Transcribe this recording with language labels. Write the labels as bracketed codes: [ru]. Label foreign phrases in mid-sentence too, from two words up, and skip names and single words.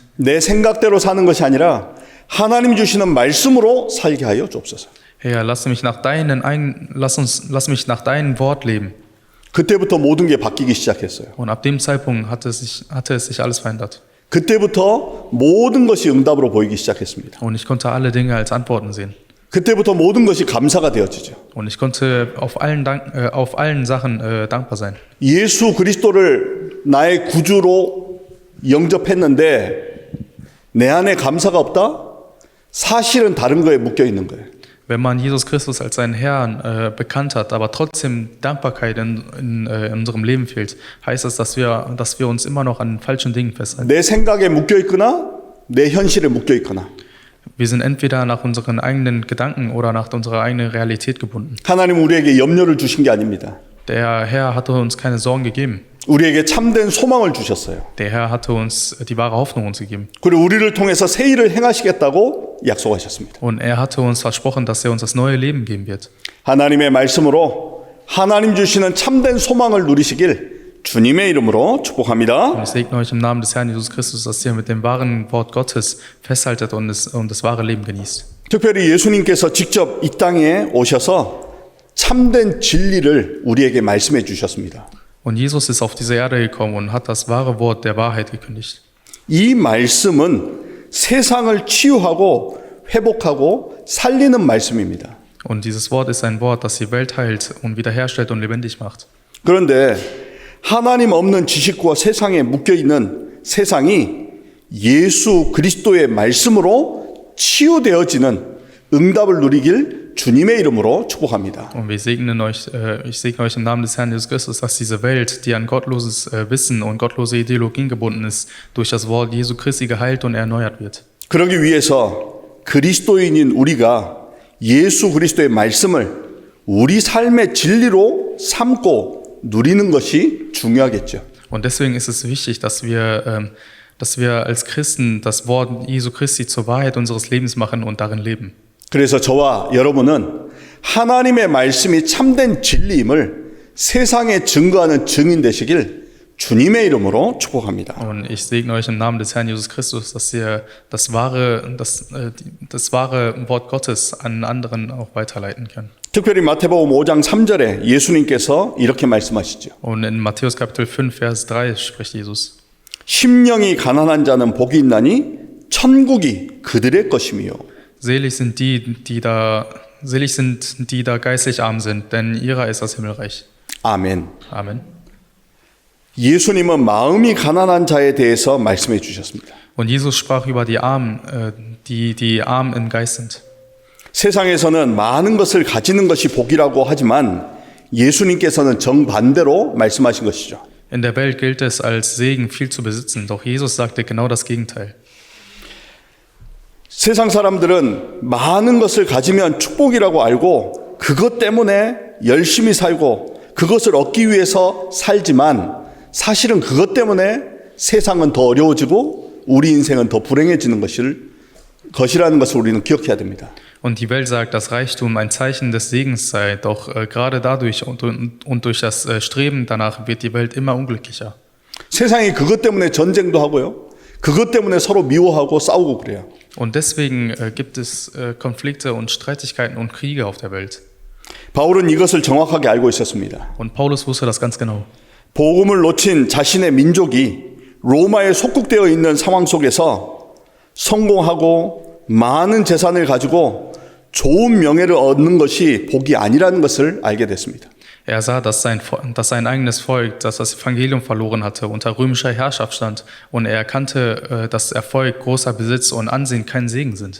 [ko] 내 생각대로 사는 것이 아니라 하나님 주시는 말씀으로 살게 하여 주옵소서. [de] Herr, lass mich nach deinem Wort leben. [ko] 그때부터 모든 게 바뀌기 시작했어요. [de] Und ab dem Zeitpunkt hatte es sich alles verändert. [ko] 그때부터 모든 것이 응답으로 보이기 시작했습니다. [de] Und ich konnte alle Dinge als Antworten sehen. [ko] 그때부터 모든 것이 감사가 되어지죠. [de] Und ich konnte auf allen Sachen dankbar sein. [ko] 예수 그리스도를 나의 구주로 영접했는데 내 안에 감사가 없다? 사실은 다른 거에 묶여 있는 거예요. [de] Wenn man Jesus Christus als seinen Herrn bekannt hat, aber trotzdem Dankbarkeit in unserem Leben fehlt, heißt es, dass wir uns immer noch an falschen Dingen festhalten. [ko] 내 생각에 묶여 있거나 내 현실에 묶여 있거나. [de] Wir sind entweder nach unseren eigenen Gedanken oder nach unserer eigenen Realität gebunden. [ko] 하나님은 우리에게 염려를 주신 게 아닙니다. [de] Der Herr hatte uns keine Sorgen gegeben. [ko] 우리에게 참된 소망을 주셨어요. [de] Der Herr hatte uns die wahre Hoffnung uns gegeben. [ko] 그리고 우리를 통해서 새 일을 행하시겠다고 약속하셨습니다. [de] Und er hatte uns versprochen, dass er uns das neue Leben geben wird. [ko] 하나님의 말씀으로 하나님 주시는 참된 소망을 누리시길 주님의 이름으로 축복합니다. [de] Und ich segne euch im Namen des Herrn Jesus Christus, dass ihr mit dem wahren Wort Gottes festhaltet und das wahre Leben genießt. [ko] 특별히 예수님께서 직접 이 땅에 오셔서 참된 진리를 우리에게 말씀해 주셨습니다. [de] Und Jesus ist auf diese Erde gekommen und hat das wahre Wort der Wahrheit gekündigt. [ko] 이 말씀은 세상을 치유하고 회복하고 살리는 말씀입니다. [de] Und dieses Wort ist ein Wort, das die Welt heilt und wiederherstellt und lebendig macht. [ko] 그런데 하나님 없는 지식과 세상에 묶여 있는 세상이 예수 그리스도의 말씀으로 치유되어지는 응답을 누리길 주님의 이름으로 축복합니다. [de] Und ich segne euch im Namen des Herrn Jesus Christus, dass diese Welt, die an gottloses Wissen und gottlose Ideologien gebunden ist, durch das Wort Jesu Christi geheilt und erneuert wird. [ko] 그러기 위해서 그리스도인인 우리가 예수 그리스도의 말씀을 우리 삶의 진리로 삼고 누리는 것이 중요하겠죠. [de] Und deswegen ist es wichtig, dass wir als Christen das Wort Jesu Christi zur Wahrheit unseres Lebens machen und darin leben. [ko] 그래서 저와 여러분은 하나님의 말씀이 참된 진리임을 세상에 증거하는 증인 되시길 주님의 이름으로 축복합니다. [de] Und ich segne euch im Namen des Herrn Jesus Christus, dass ihr das wahre Wort Gottes an anderen auch weiterleiten könnt. [ko] 특별히 마태복음 5장 3절에 예수님께서 이렇게 말씀하시죠. [de] Und in Matthäus Kapitel 5, Vers 3 spricht Jesus. [ko] 심령이 가난한 자는 복이 있나니 천국이 그들의 것이며 [de] Selig sind die da geistlich arm sind, denn ihrer ist das Himmelreich. [ko] 아멘. [de] Amen. [ko] 예수님은 마음이 가난한 자에 대해서 말씀해 주셨습니다. [de] Und Jesus sprach über die Armen, die arm im Geist sind. [ko] 세상에서는 많은 것을 가지는 것이 복이라고 하지만 예수님께서는 정반대로 말씀하신 것이죠. [de] In der Welt gilt es als Segen, viel zu besitzen, doch Jesus sagte genau das Gegenteil. [ko] 세상 사람들은 많은 것을 가지면 축복이라고 알고 그것 때문에 열심히 살고 그것을 얻기 위해서 살지만 사실은 그것 때문에 세상은 더 어려워지고 우리 인생은 더 불행해지는 것이라는 것을 우리는 기억해야 됩니다. [de] Und die Welt sagt, dass Reichtum ein Zeichen des Segens sei, doch gerade dadurch und durch das Streben danach wird die Welt immer unglücklicher. [ko] 세상이 그것 때문에 전쟁도 하고요. 그것 때문에 서로 미워하고 싸우고 그래요. [de] Und deswegen gibt es Konflikte und Streitigkeiten und Kriege auf der Welt. [ko] 바울은 이것을 정확하게 알고 있었습니다. [de] Und Paulus wusste das ganz genau. [ko] 복음을 놓친 자신의 민족이 로마에 속국되어 있는 상황 속에서 성공하고 많은 재산을 가지고 좋은 명예를 얻는 것이 복이 아니라는 것을 알게 됐습니다. [de] Er sah, dass sein eigenes Volk, das Evangelium verloren hatte, unter römischer Herrschaft stand und er erkannte, dass Erfolg, großer Besitz und Ansehen kein Segen sind.